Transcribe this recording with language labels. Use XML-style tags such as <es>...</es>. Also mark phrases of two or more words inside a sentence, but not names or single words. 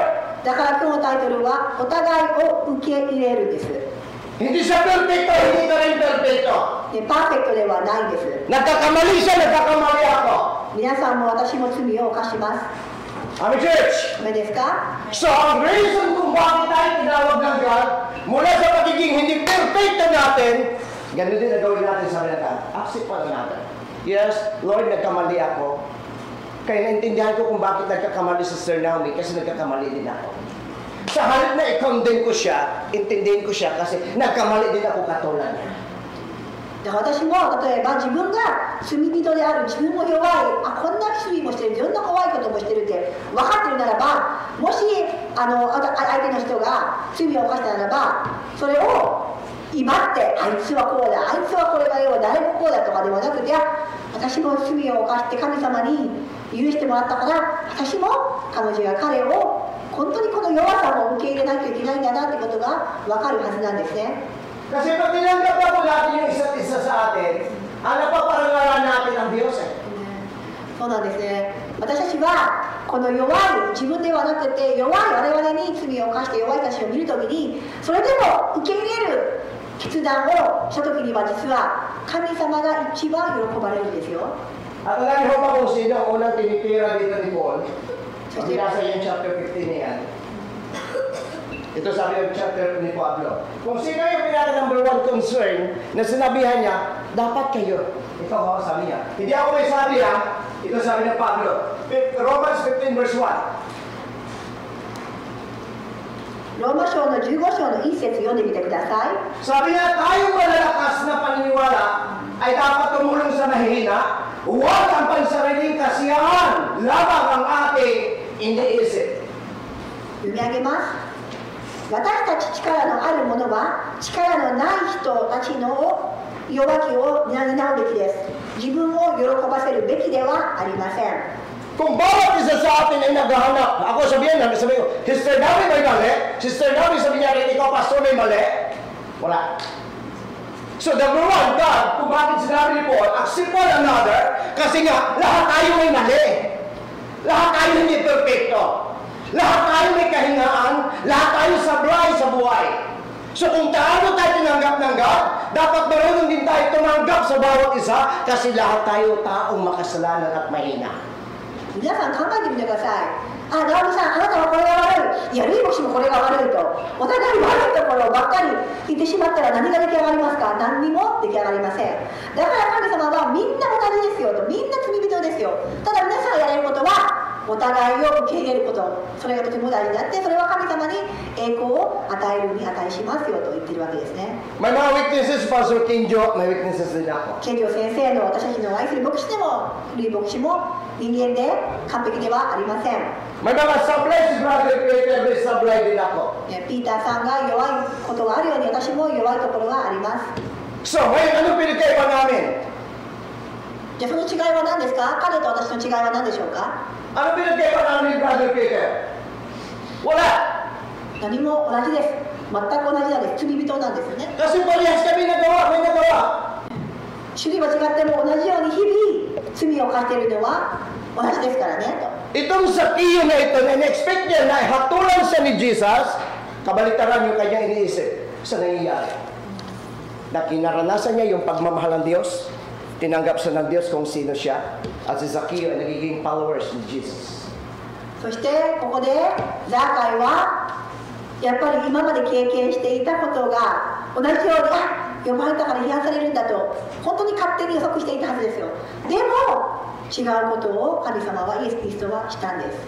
<ja>だから今日のタイトルはお互いを受け入れるんです。</ja> <tl>Hindi siya perfecto, hindi ka rin perfecto.</tl> <ja>でパーフェクトではないんです。</ja> <tl>Nagkakamali siya, nagkakamali ako.</tl> <ja>皆さんも私も罪を犯します。</ja> <en>Amen, church.</en> <ja>ダメですか？</ja> <tl>So, ang reason kung bakit tayo tinawag ng God, mula sa pagiging hindi perfecto natin, ganun din na gawin natin sa kanila. Accept pa natin.</tl> <en>Yes, Lord,</en> <tl>nagkamali ako. Kaya naintindihan ko kung bakit nagkakamali sa Sir Naomi, kasi nagkakamali din ako. Sa halip na i-condemn ko siya, intindihin ko siya kasi nagkamali din ako katulad niya.</tl> <ja>私も例えば自分が罪人である、自分も弱い、あ、こんな罪もしてる、いろんな怖いこともしてるって分かってるならば、もし相手の人が罪を犯したならば、それを威張って、あいつはこうだ、あいつはこれだよ、誰もこうだとかではなくて、私も罪を犯して神様に許してもらったから、私も彼女や彼を本当にこの弱さも受け入れないといけないんだなってことが分かるはずなんですね。</ja> <tl>Kasi pag tinanggap na po natin yung isa't isa sa atin, napaparangalan natin ang Diyos eh.</tl> <ja>そうなんですね。私たちはこの弱い、自分ではなくて弱い我々に罪を犯して弱い人たちを見るときに、それでも受け入れる決断をしたときには実は神様が一番喜ばれるんですよ。</ja> <tl>At alam niyo pa kung sino ang unang tinitira dito ni Paul? Sabi nasa yung chapter 15 niyan. Ito sabi yung chapter ni Pablo. Kung sino yung pinaka</tl> <en>number one concern</en> <tl>na sinabihan niya, dapat kayo. Ito ako sabi niya. Hindi ako may sabi ha. Ito sabi ng Pablo.</tl> <en>Romans 15 verse 1.</en> <ja>ローマ書の15章の1節読んでみてください。</ja> <tl>Sabi niya, tayong malalakas na paniniwala ay dapat tumulong sa mahihina, huwag ang pansariling kasiyahan, labang ang ating iniisip.</tl> <ja>読み上げます。私たち力のある者は力のない人たちの弱きを担うべきです。自分を喜ばせるべきではありません。</ja> <tl>Kung bawat isa sa atin ay naghahanap, ako sabi ko, Sister Navi may mali, Sister Navi sabi niya rin, ikaw pastor may mali, wala. So</tl> <en>number one,</en> <tl>God, kung bakit sinabi ni Paul,</tl> <en>accept one another,</en> <tl>kasi nga, lahat tayo may mali. Lahat tayo hindi perfecto. Lahat tayo may kahingaan, lahat tayo sablay sa buhay. So kung taano tayo tinanggap ng God, dapat marunong din tayo tumanggap sa bawat isa, kasi lahat tayo taong makasalanan at mahina.</tl> <ja>皆さん考えてみてください。あ、直美さん、あなたはこれが悪い。いや、ルイ牧師もこれが悪いと。お互い悪いところばっかり言ってしまったら何が出来上がりますか？何にも出来上がりません。だから神様はみんな同じですよと。みんな罪人ですよ。ただ皆さんがやれることは、お互いを受け入れること。それがとても大事であって、それは神様に栄光を与えるに値しますよと言ってるわけですね。</ja> <tl>May mga witnesses, Pastor Kinjo, may witnesses din ako.</tl> <ja>ケンジョ先生の私たちの愛する牧師でも、ルイ牧師も人間で完璧ではありません。</ja> <tl>May mga sablay si Brother Peter, may sablay din ako.</tl> <ja>ピーターさんが弱いことがあるように私も弱いところがあります。</ja> <tl>So, ngayon, ano pinagkaiba namin?</tl> <ja>じゃあその違いは何ですか？彼と私の違いは何でしょうか？</ja> <tl>Ano pinagkaiba namin ni Brother Peter? Wala!</tl> <ja>何も同じです。全く同じなんです。罪人なんですよね。</ja> <tl>Kasi parehas kami nagawa, may nagawa.</tl> <ja>種類は違っても同じように日々罪を犯しているのは同じですからねと。</ja> <tl>Itong Sakiyo na ito, na-expect niya na hatulan siya ni Jesus, kabaliktaran yung kanyang iniisip sa nangyayari. Na kinaranasan niya yung pagmamahal ng Diyos, tinanggap siya ng Diyos kung sino siya, at si Sakiyo ay nagiging followers ni Jesus.</tl> <ja>そしてここでザーカイはやっぱり今まで経験していたことが同じように呼ばれたから批判されるんだと本当に勝手に予測していたはずですよ。でも違うことを神様はイエス・キリストはしたんです。</ja>